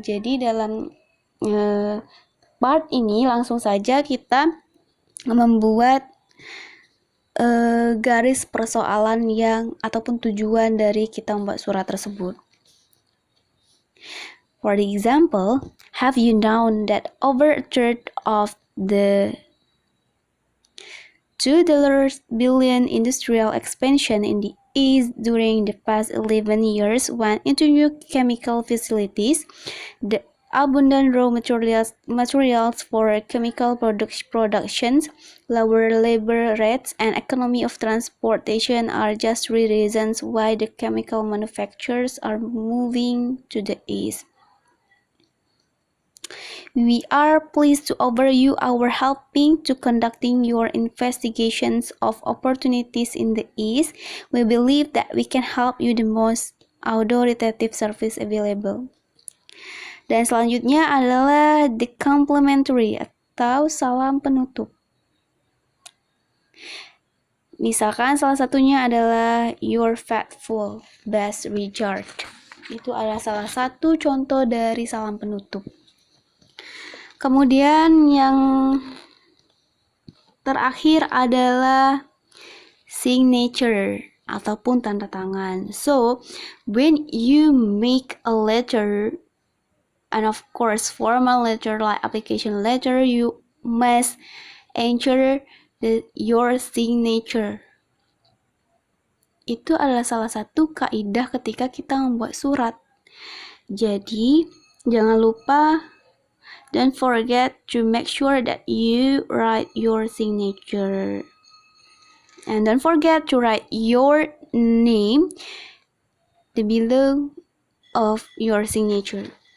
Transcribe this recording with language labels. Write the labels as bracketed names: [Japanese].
[Indonesian] Jadi dalam part ini langsung saja kita membuat garis persoalan yang ataupun tujuan dari kita membuat surat tersebut. [English] For example, have you known that over a third of the $2 billion industrial expansion in the East during the past 11 years went into new chemical facilities, the abundant raw materials for chemical productions, lower labor rates, and economy of transportation are just 3 reasons why the chemical manufacturers are moving to the East. We are pleased to offer you our helping to conducting your investigations of opportunities in the East. We believe that we can help you the most authoritative service available. [Indonesian] Dan selanjutnya adalah [English] the complimentary [Indonesian] atau salam penutup. Misalkan salah satunya adalah [English] your faithful best regard. [Indonesian] Itu adalah salah satu contoh dari salam penutup. Kemudian yang terakhir adalah signature ataupun tanda tangan. [English] So, when you make a letter, and of course formal letter like application letter, you must ensure your signature. [Indonesian] Itu adalah salah satu kaidah ketika kita membuat surat. Jadi jangan lupa, [English] don't forget to make sure that you write your signature, and don't forget to write your name below of your signature.